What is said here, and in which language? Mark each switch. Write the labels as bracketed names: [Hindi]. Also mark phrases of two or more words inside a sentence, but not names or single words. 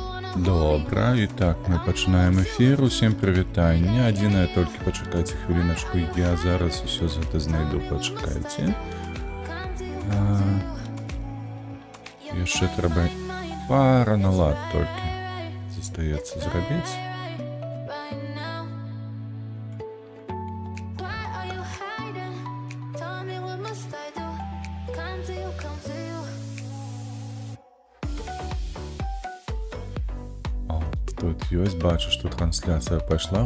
[Ukrainian] Добра, і так, ми починаємо ефір. Усім привітання. [Belarusian] Адзінае толькі пачакайце хвіліначку, я зараз усё гэта знайду, пачакайце. Яшчэ трэба пара налад толькі застаецца зрабіць. Тут ёсць, бачу, што трансляцыя пайшла.